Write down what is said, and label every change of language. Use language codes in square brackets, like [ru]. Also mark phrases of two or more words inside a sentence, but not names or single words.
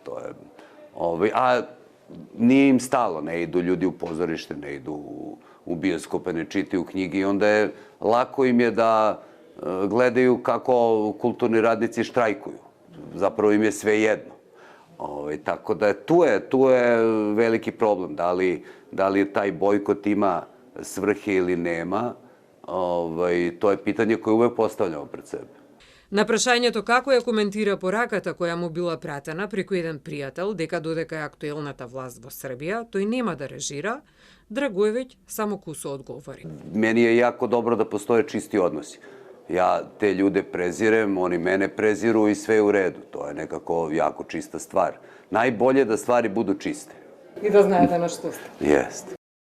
[sr] To je, a nije im stalo, ne idu ljudi u pozorište, ne idu u bioskope, ne čitaju knjige i onda je lako im je da gledaju kako kulturni radnici štrajkuju. Zapravo im je sve jedno. Tako da tu je veliki problem. Da li taj bojkot ima svrhe ili nema, to je pitanje koje uvek postavljamo pred sebe. [mk] На прашањето како ја коментира пораката која му била пратена преку еден пријател дека додека е актуелната власт во Србија, тој нема да режира, Драгоевиќ само кусо одговори. [sr] Meni je jako dobro da postoje čisti odnosi. Ja te ljude prezirem, oni mene preziru i sve je u redu. To je nekako jako čista stvar. Najbolje da stvari budu čiste. [mk] И да знаете на што сте. [sr] Jeste.